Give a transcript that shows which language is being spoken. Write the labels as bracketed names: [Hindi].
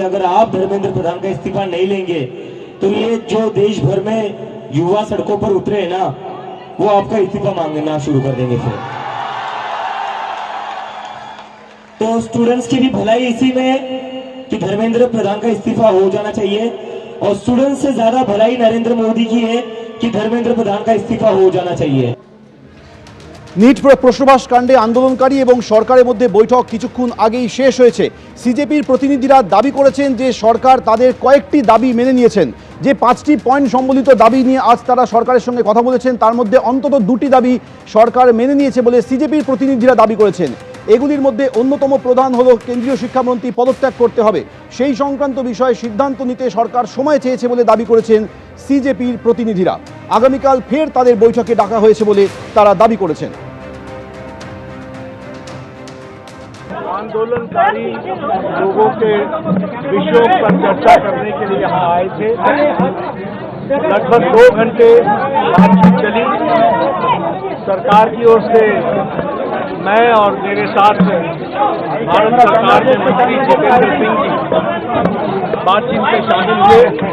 [Hindi] अगर आप धर्मेंद्र प्रधान का इस्तीफा नहीं लेंगे तो ये जो देश भर में युवा सड़कों पर उतरे हैं ना, वो आपका इस्तीफा मांगना शुरू कर देंगे फिर। तो स्टूडेंट्स की भी भलाई इसी में कि धर्मेंद्र प्रधान का इस्तीफा हो जाना चाहिए, और स्टूडेंट्स से ज्यादा भलाई नरेंद्र मोदी की है कि धर्मेंद्र प्रधान का इस्तीफा हो जाना चाहिए। [Bangla] নিট প্রশ্নবাস কাণ্ডে আন্দোলনকারী এবং সরকারের মধ্যে বৈঠক কিছুক্ষণ আগেই শেষ হয়েছে। সিজেপির প্রতিনিধিরা দাবি করেছেন যে সরকার তাদের কয়েকটি দাবি মেনে নিয়েছেন। যে 5টি পয়েন্ট সম্বলিত দাবি নিয়ে আজ তারা সরকারের সঙ্গে কথা বলেছেন, তার মধ্যে অন্তত 2টি দাবি সরকার মেনে নিয়েছে বলে সিজেপির প্রতিনিধিরা দাবি করেছেন। এগুলির মধ্যে অন্যতম প্রধান হলো কেন্দ্রীয় শিক্ষামন্ত্রী পদত্যাগ করতে হবে। সেই সংক্রান্ত বিষয়ে সিদ্ধান্ত নিতে সরকার সময় চেয়েছে বলে দাবি করেছেন সিজেপির প্রতিনিধিরা। আগামীকাল ফের তাদের বৈঠকে ডাকা হয়েছে বলে তারা দাবি করেছেন। [Hindi] आंदोलनकारी लोगों के विषयों पर चर्चा करने के लिए यहाँ आए थे। लगभग 2 घंटे बातचीत चली। सरकार की ओर से मैं और मेरे साथ भारत सरकार के मंत्री जितेंद्र सिंह जी बातचीत में शामिल हुए।